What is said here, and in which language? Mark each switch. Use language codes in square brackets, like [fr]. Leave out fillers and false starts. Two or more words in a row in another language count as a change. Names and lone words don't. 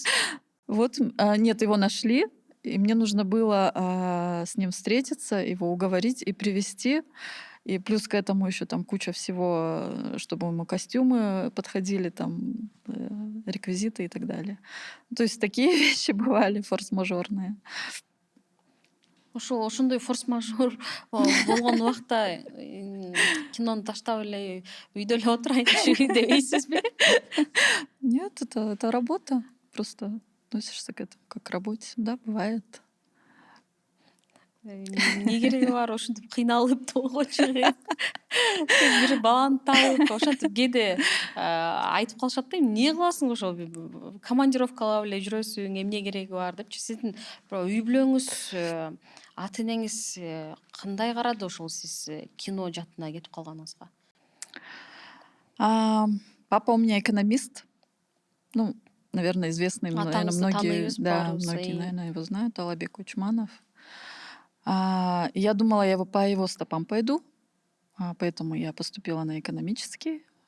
[ru] Вот, нет, его нашли, и мне нужно было с ним встретиться, его уговорить и привезти. И плюс к этому еще там куча всего, чтобы ему костюмы подходили, там реквизиты и так далее. То есть такие вещи бывали форс-мажорные. [ky] Ошондой форс-мажор болгон убакта кинону таштап эле үйдө эле отурайынчы дебейсизби? [ru] Нет, это работа. Просто относишься к этому как к работе. Да, бывает. [ky] Эмне кереги бар ошентип кыйналып тоого чыгып бир баланы таап ошентип кээде айтып калышат да, эмне кыласың ошо командировкалап эле жүрөсүң, эмне кереги бар депчи. Сиздин үй бүлөңүз, ата энеңиз кандай карады ошол сиз кино жаатына кетип калганыңызга? [ru] Папа у меня экономист. Ну, наверное, известный, наверное, многие, наверное, его знают, Алабек Учманов. Я думала, я по его стопам пойду, поэтому я поступила на экономический.